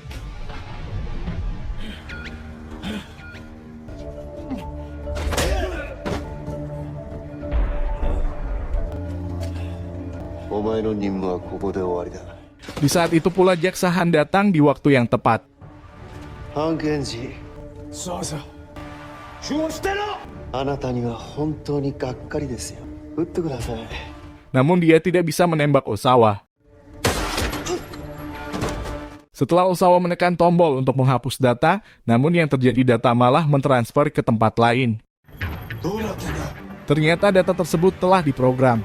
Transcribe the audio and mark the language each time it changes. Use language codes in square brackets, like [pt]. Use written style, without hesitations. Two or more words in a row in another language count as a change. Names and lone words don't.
[id] Di saat itu pula Jaksa Han datang di waktu yang tepat. Han Kenji, [ja] そうそう。手を捨てろ! あなたには本当にがっかりですよ。撃ってください。 [id] Namun dia tidak bisa menembak Osawa. Setelah Osawa menekan tombol untuk menghapus data, namun yang terjadi data malah mentransfer ke tempat lain. Ternyata data tersebut telah diprogram.